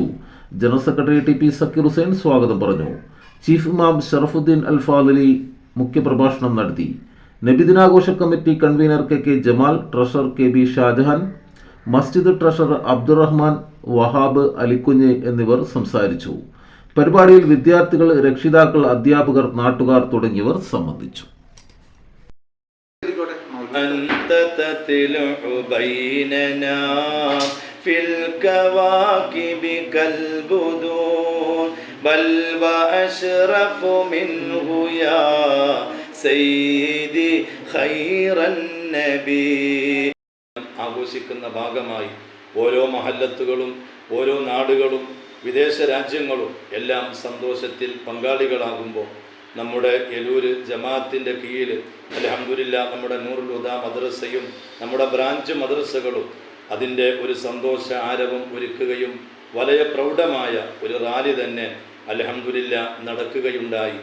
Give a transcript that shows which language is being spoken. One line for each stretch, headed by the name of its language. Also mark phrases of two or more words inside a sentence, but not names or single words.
English: general secretary
Malayalam: TP സക്കീർ ഹുസൈൻ സ്വാഗതം പറഞ്ഞു. ചീഫ് ഇമാം ഷറഫുദ്ദീൻ അൽ ഫാദിലി മുഖ്യപ്രഭാഷണം നടത്തി. നബിദിനാഘോഷ കമ്മിറ്റി കൺവീനർ KK ജമാൽ, ട്രഷറർ KB ഷാജഹാൻ, മസ്ജിദ് ട്രഷറർ അബ്ദുറഹ്മാൻ, വഹാബ്, അലിക്കുഞ്ഞ് എന്നിവർ സംസാരിച്ചു. പരിപാടിയിൽ വിദ്യാർത്ഥികൾ, രക്ഷിതാക്കൾ, അധ്യാപകർ, നാട്ടുകാർ തുടങ്ങിയവർ സംബന്ധിച്ചു.
Arabic: أنت تطلع بيننا في الكواكب كالبدور بل وأشرف منه يا سيدي خير النبي.
Malayalam: ആഘോഷിക്കുന്ന ഭാഗമായി ഓരോ മഹല്ലത്തുകളും ഓരോ നാടുകളും വിദേശ രാജ്യങ്ങളും എല്ലാം സന്തോഷത്തിൽ പങ്കാളികളാകുമ്പോൾ നമ്മുടെ ഏലൂര് ജമാഅത്തിൻ്റെ കീഴിൽ അൽഹംദുലില്ലാഹ് നമ്മുടെ നൂറുൽ ഹുദ മദ്രസയും നമ്മുടെ ബ്രാഞ്ച് മദ്രസകളും അതിൻ്റെ ഒരു സന്തോഷ ആരവം ഒരുക്കുകയും വളരെ പ്രൗഢമായ ഒരു റാലി തന്നെ അൽഹംദുലില്ലാഹ് നടക്കുകയുണ്ടായി.